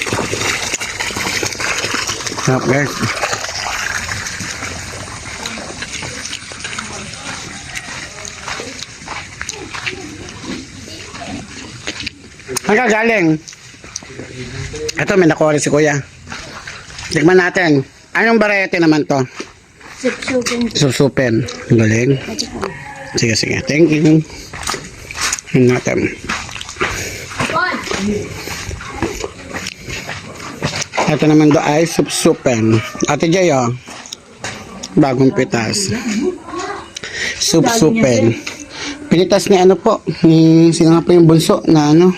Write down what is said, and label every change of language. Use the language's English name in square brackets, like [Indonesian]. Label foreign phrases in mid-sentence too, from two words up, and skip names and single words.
[Filipino] Harap, guys. Ang kagaling. Ito, may nakuha rin si Kuya. Tignan natin. Anong variety naman to? Sup-supin. Susupin. Ang galing. Sige, sige. [English] Thank you. [Filipino] Tignan natin. Ito naman do ay sup-supin. Ate Jay, oh. Bagong pitas. Sup-supin. Pinitas ni ano po, ni sino nga po yung bunso na ano.